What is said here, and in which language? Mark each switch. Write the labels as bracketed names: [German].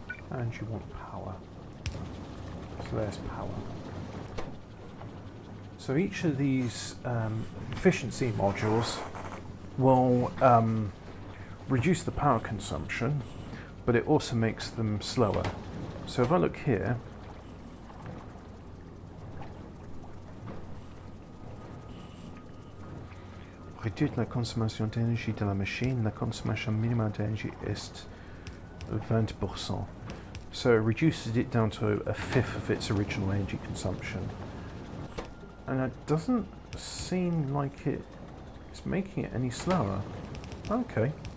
[English] And you want power. So there's power. So each of these efficiency modules will reduce the power consumption, but it also makes them slower. So if I look here, [French] réduire la consommation d'énergie de la machine, la consommation minimale d'énergie est 20%. [English] So it reduces it down to a fifth of its original energy consumption. And it doesn't seem like it's making it any slower. Okay.